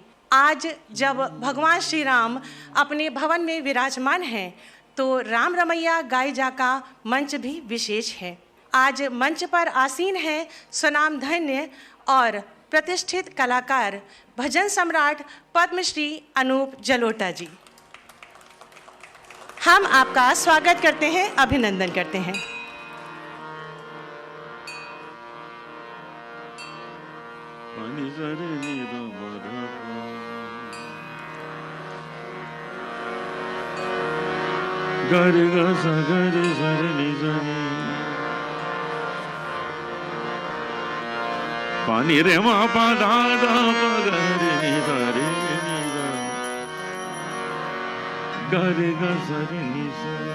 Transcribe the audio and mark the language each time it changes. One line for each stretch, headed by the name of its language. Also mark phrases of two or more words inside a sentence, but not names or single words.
Hindi: आज जब भगवान श्री राम अपने भवन में विराजमान हैं, तो राम रमैया गाए जा का मंच भी विशेष है। आज मंच पर आसीन है स्वनामधन्य और प्रतिष्ठित कलाकार भजन सम्राट पद्मश्री अनूप जलोटा जी। हम आपका स्वागत करते हैं, अभिनंदन करते हैं। गर ग स गर सर नि स पानी रे मा पा धा धा प ग रे नि ध रे नि ध गर ग सर नि स।